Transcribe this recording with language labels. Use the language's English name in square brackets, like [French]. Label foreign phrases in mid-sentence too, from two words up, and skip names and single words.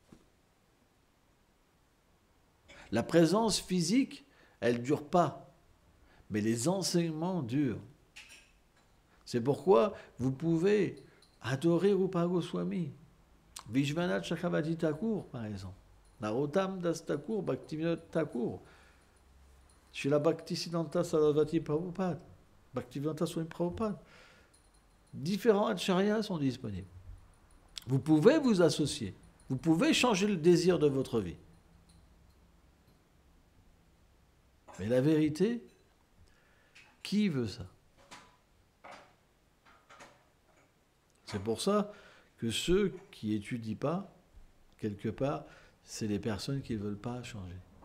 [French] La présence physique, elle ne dure pas, mais les enseignements durent. C'est pourquoi vous pouvez adorer Rupa Goswami, Vishwanath Chakravarti Thakur, par exemple, Narottam Das Thakur, Bhaktivinoda Thakur, Srila Bhaktisiddhanta Sarasvati Prabhupada, Bhaktivedanta Swami Prabhupada. Différents acharyas sont disponibles. Vous pouvez vous associer, vous pouvez changer le désir de votre vie. Mais la vérité, qui veut ça? C'est pour ça que ceux qui n'étudient pas, quelque part, c'est les personnes qui ne veulent pas changer.